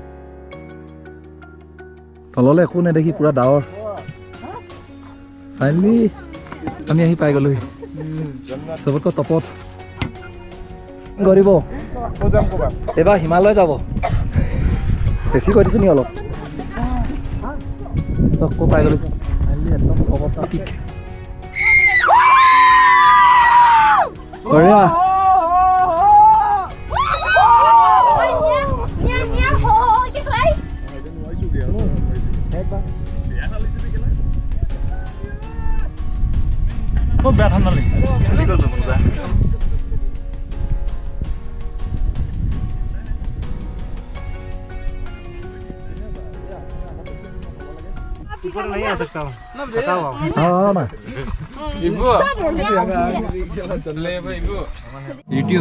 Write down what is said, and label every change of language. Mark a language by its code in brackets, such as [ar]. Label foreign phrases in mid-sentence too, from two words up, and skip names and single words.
[as] তললৈ একো নেদেখি পুৰা ডাৱৰ ফাইনেলি আমি আহি পাই গ'লোহি চবতকৈ টপত গৰিব এইবাৰ হিমালয় যাব বেছি কৈ দিছোঁ নি অলপ ক'ত পাই গ'লো ফাইনেলি একদম টপত পিক বঢ়িয়া বেয়া ঠাণ্ডা লাগিছে [hi] ऊपर नहीं आ सकता हूँ पता हुआ हाँ ना यूट्यूब